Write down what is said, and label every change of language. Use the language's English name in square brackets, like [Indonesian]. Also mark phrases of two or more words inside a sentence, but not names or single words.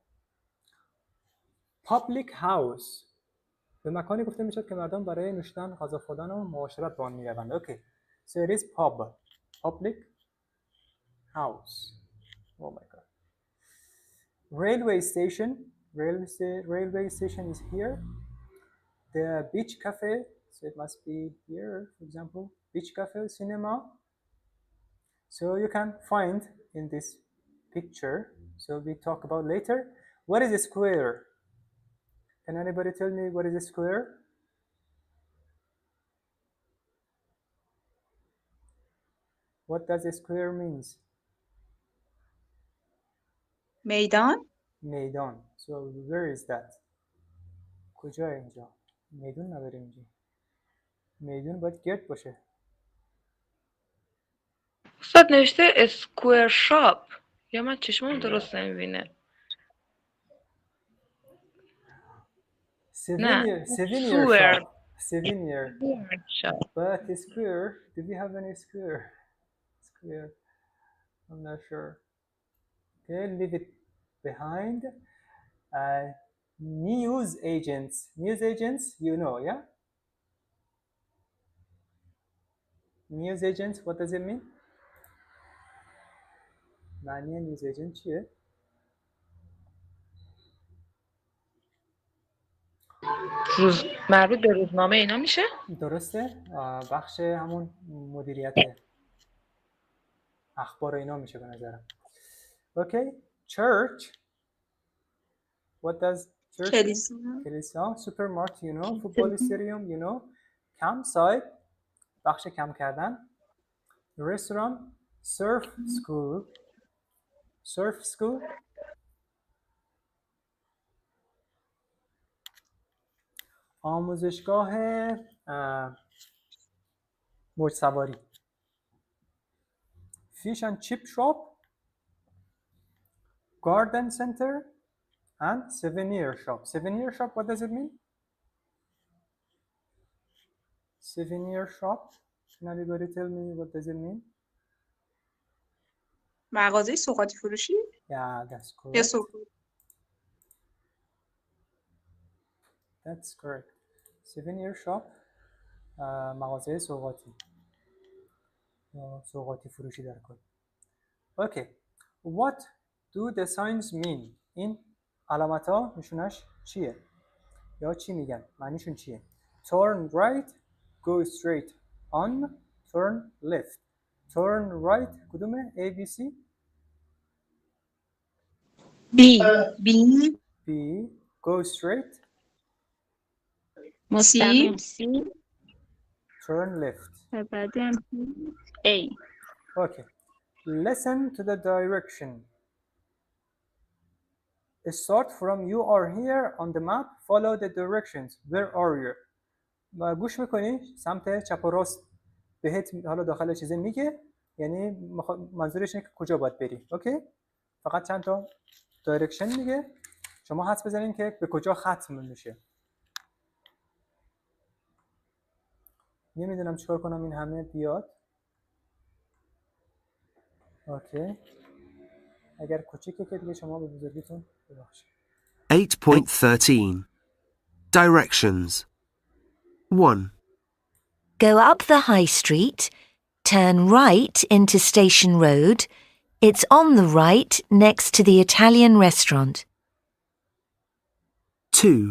[English] Public house. [Persian] به مکانی گفته میشد که مردم برای نوشیدن، غذا خوردن و معاشرت به آن میروند. [English] Okay. So it is pub. Public house. Oh my god. Railway station. Railway station is here. The beach cafe. So it must be here, for example. Beach cafe, cinema. So you can find in this picture. So we talk about later. What is a square? Can anybody tell me what is a square? What does a square means? [Persian] میدان. میدان. [English] So where is that? [Persian] کجای اینجا؟ میدون نداریم اینجا. میدون باید گرد باشه. استاد نوشته [English] square shop. [Persian] یا من چشمم درست نمیبینه. [English] Souvenir Sewer. shop. Souvenir shop. But a square, do we have any square? Square, I'm not sure. Okay, leave it behind. News agents. News agents, you know, yeah? News agents, what does it mean? [Persian] معنی [English] news agent [Persian] چیه؟ مربوط به روزنامه اینا میشه؟ درسته؟ بخش همون مدیریت اخبار اینا میشه به نظرم. [English] Okay, church. What does church mean? [Persian] کلیسا. [English] Supermarket, you know. Football stadium, you know. [Persian] campsite بخش کم کردن. [English] restaurant surf school [Persian] آموزشگاه موج سواری. [English] fish and chip shop garden center and souvenir shop. What does it mean? souvenir shop. Can anybody tell me what does it mean? [Persian] مغازه سوغاتی فروشی؟ [English] Yeah, that's [Persian] یا [English] correct. That's correct. souvenir shop [Persian] مغازه سوغاتی یا سوغاتی فروشی در کل. [English] Okay. What do the signs mean? [Persian] این علامت ها نشونش چیه؟ یا چی میگن؟ معنیشون چیه؟ [English] turn right, go straight on, turn left. turn right کدومه؟ A, B, C? B, go straight, [Persian] مستقیم C. [English] turn left. [Persian] بعدی هم A. [English] Okay. Listen to the direction. Start from you are here on the map. Follow the directions. Where are you? [Persian] و گوش میکنی سمت چپ و راست بهت حالا داخل چیزی میگه، یعنی منظورش اینه که کجا باید بری. اوکی؟ فقط چند تا دایرکشن میگه، شما حدس بزنین که به کجا ختم میشه. نمیدونم چیکار کنم این همه بیاد. اوکی. اگر کوچیکه که دیگه شما به بزرگیتون ببخشید. [English] 8.13 Directions 1. Go up the high street, turn right into Station Road. It's on the right next to the Italian restaurant. 2.